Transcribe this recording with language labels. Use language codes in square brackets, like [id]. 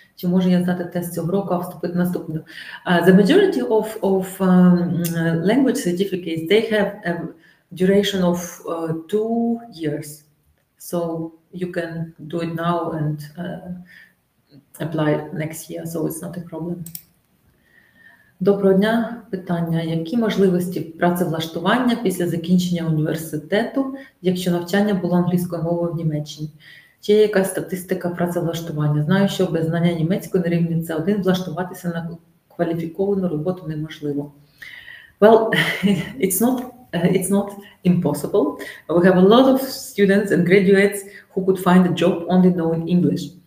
[uk] Чи можу я здати тест цього року, а вступити наступного? [en] The majority of language certificates, they have a duration of 2 years. So you can do it now and apply next year, so it's not a problem. [uk] Доброго дня. Питання. Які можливості працевлаштування після закінчення університету, якщо навчання було англійською мовою в Німеччині? Чи є якась статистика працевлаштування? Знаю, що без знання німецької на рівні С1 влаштуватися на кваліфіковану роботу неможливо. [en] Well, it's not impossible. We have a lot of students and graduates who could find a job only knowing English.